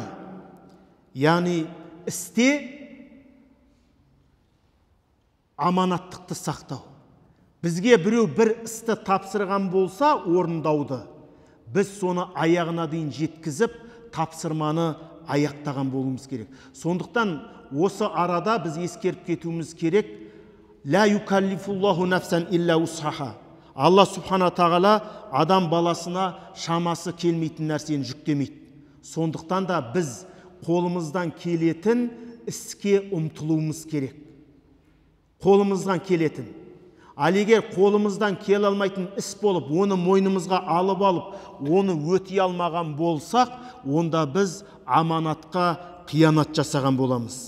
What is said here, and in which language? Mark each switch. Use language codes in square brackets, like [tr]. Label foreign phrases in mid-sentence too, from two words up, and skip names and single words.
[kk] Яғни істе аманаттықты сақтау. Бізге біреу бір істі тапсырған болса, орындауды, біз соны аяғына дейін жеткізіп, тапсырманы аяқтаған болуымыз керек. Сондықтан осы арада біз ескеріп кетуіміз керек. [ar] لا يكلف الله نفسا إلا وسعها. [kk] Алла субхана тағала адам баласына шамасы келмейтін нәрсені жүктемейді. Сондықтан да біз қолымыздан келетін іске ұмтылуымыз керек. қолымыздан келетін. Ал егер қолымыздан келе алмайтын іс болып, оны мойнымызға алып алып, оны өтей алмаған болсақ, онда біз аманатқа қиянат жасаған боламыз.